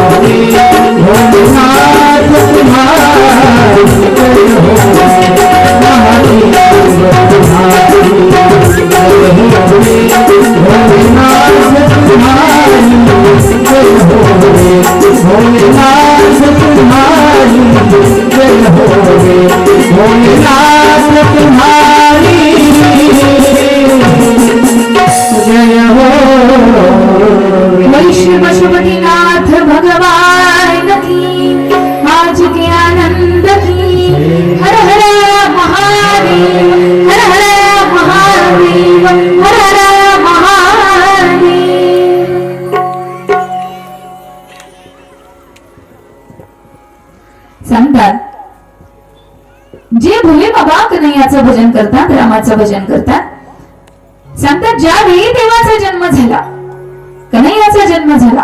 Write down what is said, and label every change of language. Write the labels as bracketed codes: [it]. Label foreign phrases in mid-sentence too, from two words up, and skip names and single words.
[hi] रे भोलेनाथ तुम्हारी, जय हो रे महादेव तुम्हारी, जय हो रे भोलेनाथ तुम्हारी, जय हो रे भोलेनाथ तुम्हारी, जय हो रे भोलेनाथ तुम्हारी, जय हो वैष्णव पशुपतिनाथ भगवान की, आज के आनंद की. हर हर महादेव, हर हर महादेव, हर हर महादेव. [mr] सांगतात, जे भोले बाबा कन्हैयाचं भजन करतात, रामाचं भजन करतात, सांगतात ज्यावेळी देवाचा जन्म झाला, कन्हैयाचा जन्म झाला.